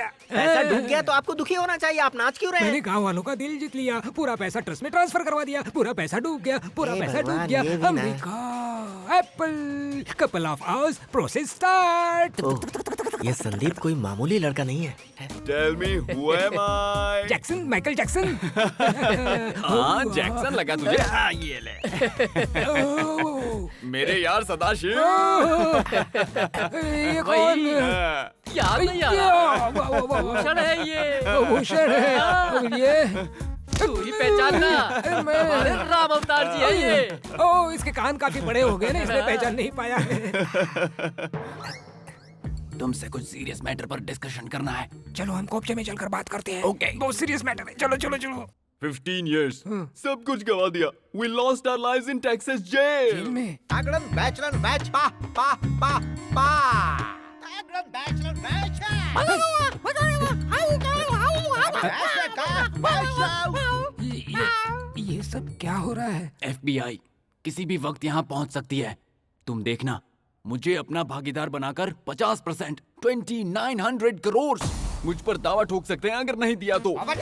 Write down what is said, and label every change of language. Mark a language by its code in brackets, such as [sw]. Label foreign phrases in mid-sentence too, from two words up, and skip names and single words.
[hi] पैसा डूब गया तो आपको दुखी होना चाहिए। आप नाच क्यों रहे हैं? मैंने गांव वालों का दिल जीत लिया, पूरा पैसा ट्रस्ट में ट्रांसफर करवा दिया, पूरा पैसा डूब गया, पूरा पैसा डूब गया। [en] America, Apple, couple of hours, process start. [hi] ये संदीप कोई मामूली लड़का नहीं है। [en] Tell me who am I? [hi] जैक्सन, माइकल जैक्सन। हाँ जैक्सन लगा तुझे? हाँ ये ले। मेरे यार सदाशिव। ये कौन? याद नहीं आ रहा। भूषण है ये। भूषण है। और ये तू ही पहचानना, हमारे राम अवतार जी है ये। ओ, इसके कान काफी बड़े हो गए ना, इसलिए पहचान नहीं पाया है। तुमसे कुछ [en] serious matter [hi] पर डिस्कशन करना है। चलो हम कोपचे में चलकर बात करते हैं। ओके। बहुत [en] serious matter [hi] है। चलो चलो चलो। 15 years सब कुछ गवा दिया। [en] We lost our lives in Texas jail. [hi] जेल में? Agron bachelor batch pa pa pa pa. Agron bachelor batch. ये सब क्या हो रहा है? FBI किसी भी वक्त यहाँ पहुँच सकती है। तुम देखना, मुझे अपना भागीदार बनाकर 50% 2900 करोड़ मुझ पर दावा ठोक सकते हैं अगर नहीं दिया तो।